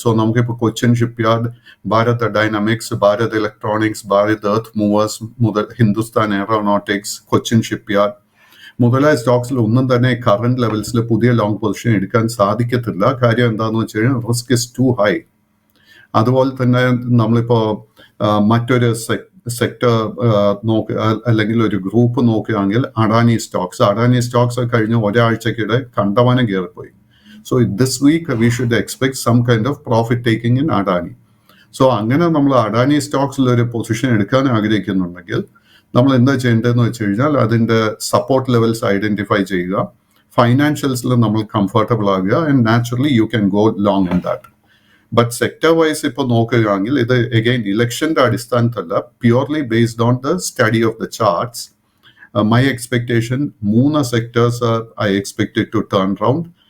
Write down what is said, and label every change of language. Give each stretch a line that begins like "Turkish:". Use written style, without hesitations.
Malayalam: So നമുക്കിപ്പോൾ Cochin shipyard, Bharat dynamics, Bharat electronics, Bharat earth movers മുതൽ Hindustan aeronautics, Cochin shipyard മുതലായ സ്റ്റോക്സിൽ ഒന്നും തന്നെ കറന്റ് ലെവൽസിൽ പുതിയ ലോങ് പൊസിഷൻ എടുക്കാൻ സാധിക്കത്തില്ല. കാര്യം എന്താണെന്ന് വെച്ച് കഴിഞ്ഞാൽ
English: Risk is too high.
Malayalam: അതുപോലെ തന്നെ നമ്മളിപ്പോൾ മറ്റൊരു സെക്ടർ അല്ലെങ്കിൽ ഒരു ഗ്രൂപ്പ് നോക്കുകയാണെങ്കിൽ അഡാനി സ്റ്റോക്സ് കഴിഞ്ഞ ഒരാഴ്ചക്കിടെ കണ്ടവാനം കയറിപ്പോയി.
English: So this week we should expect some kind of profit taking in Adani.
Malayalam: So അങ്ങനെ നമ്മൾ അഡാനി സ്റ്റോക്സിൽ ഒരു പൊസിഷൻ എടുക്കാൻ ആഗ്രഹിക്കുന്നുണ്ടെങ്കിൽ നമ്മൾ എന്താ ചെയ്യേണ്ടതെന്ന് വെച്ച് കഴിഞ്ഞാൽ അതിന്റെ സപ്പോർട്ട് ലെവൽസ് ഐഡന്റിഫൈ ചെയ്യുക, ഫൈനാൻഷ്യൽസിൽ നമ്മൾ കംഫർട്ടബിൾ ആകുക,
English: And naturally you can go long in that. But sector wise
Malayalam: ഇപ്പോൾ നോക്കുകയാണെങ്കിൽ ഇത്
English: again
Malayalam: ഇലക്ഷന്റെ അടിസ്ഥാനത്തല്ല,
English: Purely based on the study of the charts. My expectation 3 sectors I expected to turn round.